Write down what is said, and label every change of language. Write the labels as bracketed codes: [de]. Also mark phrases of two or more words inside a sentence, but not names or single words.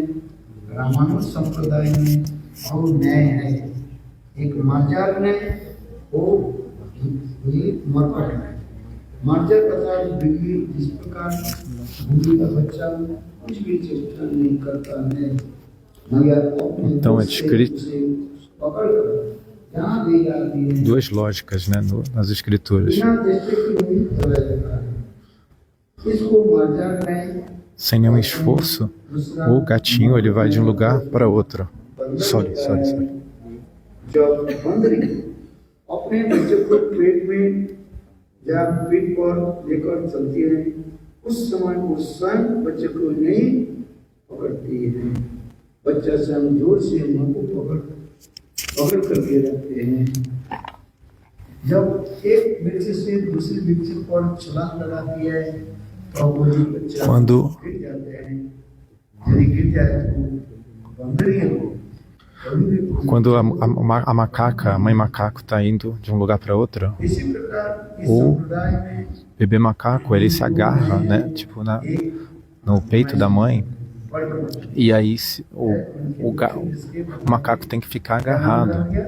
[hi] रामानुज संप्रदाय में और न्याय है, एक मार्जार न्याय और मरकट न्याय। मार्जार अर्थात बिल्ली जिस प्रकार बिल्ली का बच्चा कुछ भी चेष्टा नहीं करता है मगर [pt] Então é descrito duas lógicas, né, nas escrituras. Sem nenhum esforço, o gatinho ele vai de um lugar para outro. Sorry. [hi] अपने बच्चे को पेट में या पीठ पर लेकर चलती है, उस समय वो स्वयं बच्चे को नहीं पकड़ती है। बच्चा स्वयं जोर से मां को पकड़ करके रखते हैं। जब एक वृक्ष से दूसरे वृक्ष पर छलांग लगाती है तो वो बच्चा गिर जाते हैं। यदि गिर जाए तो बंदरी हो। [pt] Quando a macaca, a mãe macaco está indo de um lugar para outro, o bebê macaco ele se agarra, né, tipo no peito da mãe, e aí o macaco tem que ficar agarrado.